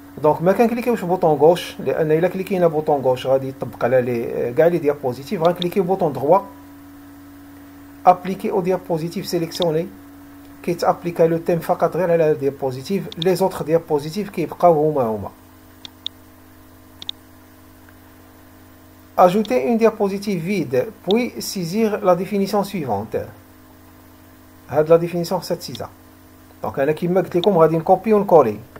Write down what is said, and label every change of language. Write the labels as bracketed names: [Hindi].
[Arabic] دونك ما كنكليكيوش بوطون غوش لان الا كليكينا بوطون غوش غادي يطبق على لي كاع لي ديابوزيتيف. غنكليكيو بوطون دروا ابليكي او ديابوزيتيف سيليكسيوني كيتابليكا لو تيم فقط غير على الديابوزيتيف. لي زوطخ ديابوزيتيف كيبقاو هما [French] ajouter une diapositive vide, puis saisir la définition suivante. [Arabic] هاد la définition ستسيزها. دونك انا كيما قلت لكم غادي نكوبي ونكولي.